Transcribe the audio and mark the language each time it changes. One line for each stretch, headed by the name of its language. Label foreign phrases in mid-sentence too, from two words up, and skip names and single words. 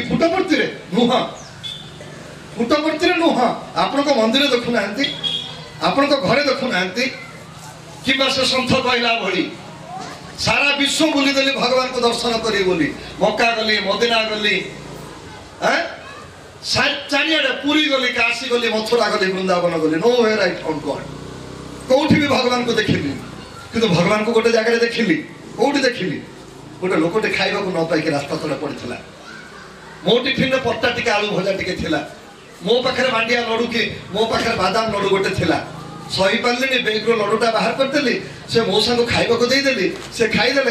Odia: ପୁଟପର୍ତ୍ତିରେ ନୁହଁ, ପୁଟପର୍ତ୍ତିରେ ନୁହଁ, ଆପଣଙ୍କ ମନ୍ଦିର ଦେଖୁନାହାନ୍ତି, ଆପଣଙ୍କ ଘରେ ଦେଖୁନାହାନ୍ତି, କିମ୍ବା ସେ ସନ୍ଥ କହିଲା ଭଳି ସାରା ବିଶ୍ୱ ବୁଲିଦେଲି ଭଗବାନଙ୍କୁ ଦର୍ଶନ କରିବି ବୋଲି। ମକ୍କା ଗଲି, ମଦିନା ଗଲି, ଚାରିଆଡେ ପୁରୀ ଗଲି, କାଶୀ ଗଲି, ମଥୁରା ଗଲି, ବୃନ୍ଦାବନ ଗଲି,
English: No where I found God.
Odia: କୋଉଠି ବି ଭଗବାନଙ୍କୁ ଦେଖିଲି, କିନ୍ତୁ ଭଗବାନଙ୍କୁ ଗୋଟେ ଜାଗାରେ ଦେଖିଲି। କୋଉଠି ଦେଖିଲି? ଗୋଟେ ଲୋକଟେ ଖାଇବାକୁ ନ ପାଇକି ରାସ୍ତା ତଳେ ପଡିଥିଲା। ମୋ ଟିଫିନରେ ପଟ୍ଟା ଟିକେ ଆଳୁ ଭଜା ଟିକେ ଥିଲା, ମୋ ପାଖରେ ମାଣ୍ଡିଆ ଲଡୁ କି ମୋ ପାଖରେ ବାଦାମ ଲଡୁ ଗୋଟେ ଥିଲା। ସହିପାରିଲିନି, ବେଗରୁ ଲଡୁଟା ବାହାର କରିଦେଲି, ସେ ମଉସାଙ୍କୁ ଖାଇବାକୁ ଦେଇଦେଲି, ସେ ଖାଇଦେଲେ।